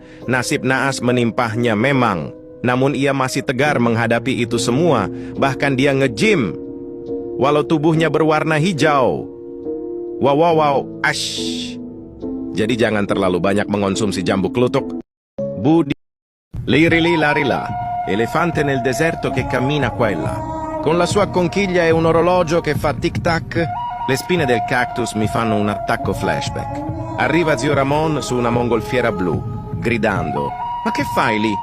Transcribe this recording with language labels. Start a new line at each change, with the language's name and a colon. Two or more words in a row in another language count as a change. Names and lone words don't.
Indonesian: Nasib naas menimpahnya memang. Namun ia masih tegar menghadapi itu semua, bahkan dia nge-gym. Walau tubuhnya berwarna hijau. Wow, ash. Jadi jangan terlalu banyak mengonsumsi jambu klutuk. Budi.
Italian: Lirili larila, elefante nel deserto che cammina qua e là. Con la sua conchiglia e un orologio che fa tic-tac, le spine del cactus mi fanno un attacco flashback. Arriva zio Ramon su una mongolfiera blu, gridando: "Ma che fai lì?